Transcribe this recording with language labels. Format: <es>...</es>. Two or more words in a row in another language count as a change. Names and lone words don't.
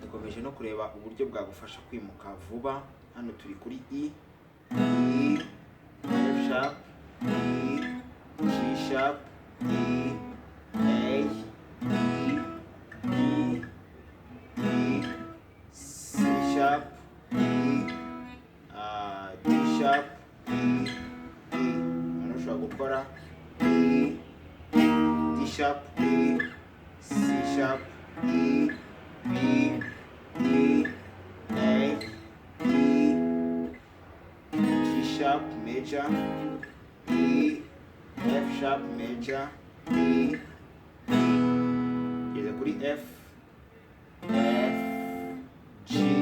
<rw>tugamije no kureba uburyo bwagufasha kwimuka vuba. Hano turi kuri</rw> <en>E, F sharp, E, G sharp, E, A, E, C sharp, E, D sharp, E,</en> <rw>hano ushobora gukora</rw> <en>E, D sharp, E, C sharp, E, E, E, A, E, G sharp major, E, F sharp major, E,</en> <rw>geze kuri</rw> <en>F, F, G,</en>